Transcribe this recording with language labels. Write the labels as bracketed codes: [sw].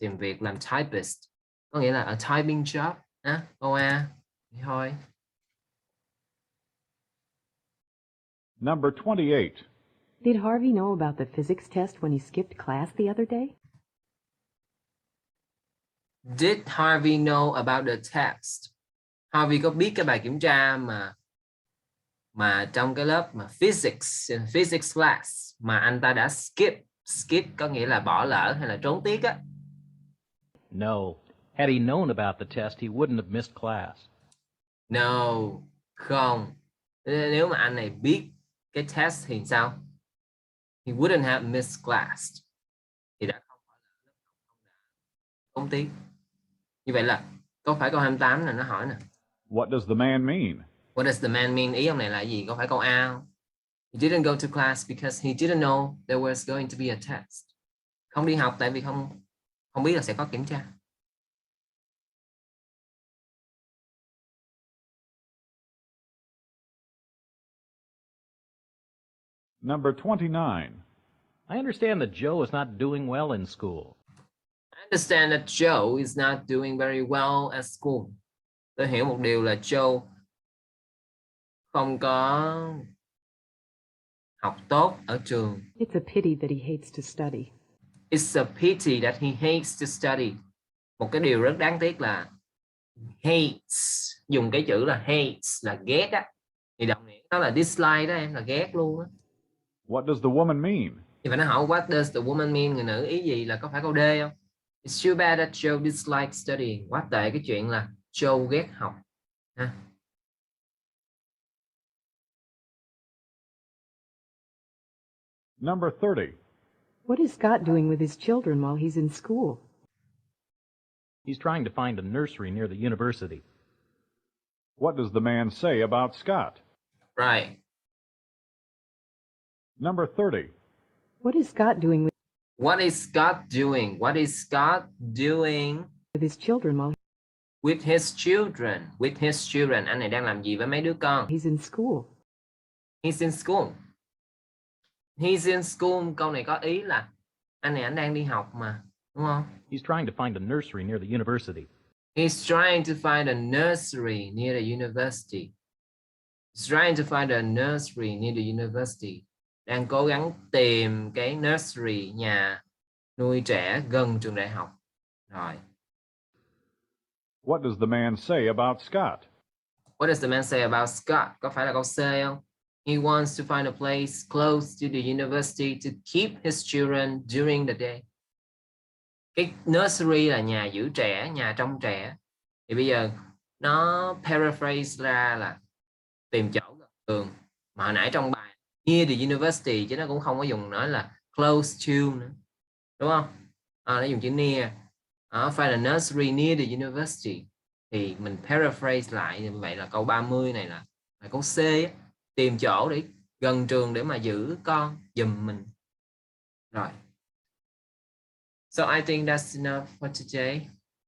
[vi] Tìm việc làm typist. Có nghĩa là [en] a typing job. [vi] Câu A. Vậy thôi. [en] Number 28. Did Harvey know about the physics test when he skipped class the other day? Did Harvey know about the test? [vi] Harvey có biết cái bài kiểm tra mà trong cái lớp mà [en] physics class [vi] mà anh ta đã skip có nghĩa là bỏ lỡ hay là trốn tiết á? [en] No. Had he known about the test, he wouldn't have missed class. No, [vi] không. Nếu mà anh này biết cái test thì sao? [en] He wouldn't have missed class. [vi] Thì đã không bỏ lỡ, trốn tiết. Như vậy là có phải câu 28 là nó hỏi nè. [en] What does the man mean? What does the man mean? [vi] Ý ông này là gì? Có phải câu A không? [en] He didn't go to class because he didn't know there was going to be a test. [vi] Không đi học tại vì không biết là sẽ có kiểm tra. [en] Number 29. I understand that Joe is not doing well in school. I understand that Joe is not doing very well at school. [vi] Tôi hiểu một điều là Joe không có học tốt ở trường. [en] It's a pity that he hates to study. It's a pity that he hates to study. [vi] Một cái điều rất đáng tiếc là hates, dùng cái chữ là hates là ghét á. Thì đồng nghĩa nó là dislike đó em, là ghét luôn á. [en] What does the woman mean? [vi] Thì phải nói hỏi [en] what does the woman mean, [vi] người nữ ý gì, là có phải câu D không? [en] It's too bad that Joe dislikes studying. [vi] Quá tệ cái chuyện là Joe ghét học. Ha. [en] Number 30. What is Scott doing with his children while he's in school? He's trying to find a nursery near the university. What does the man say about Scott? Right. Number 30. What is Scott doing What is Scott doing? What is Scott doing with his children while with his children? With his children. [vi] Anh này đang làm gì với mấy đứa con? [en] he's in school? He's in school. He's in school. [vi] Câu này có ý là anh này anh đang đi học mà, đúng không? [en] He's trying to find a nursery near the university. He's trying to find a nursery near the university. He's trying to find a nursery near the university. [vi] Đang cố gắng tìm cái nursery, nhà nuôi trẻ gần trường đại học. Rồi. [en] What does the man say about Scott? What does the man say about Scott? [vi] Có phải là câu C không? [en] He wants to find a place close to the university to keep his children during the day. [vi] Cái nursery là nhà giữ trẻ, nhà trông trẻ. Thì bây giờ nó paraphrase ra là tìm chỗ gần trường. Mà hồi nãy trong bài [en] near the university [vi] chứ nó cũng không có dùng nói là [en] close to [vi] nữa. Đúng không? Nó dùng chữ near. Find a nursery near the university. Thì mình paraphrase lại như vậy là câu 30 này là câu C á. Tìm chỗ để gần trường để mà giữ con giùm mình. Rồi. [en] So I think that's enough for today.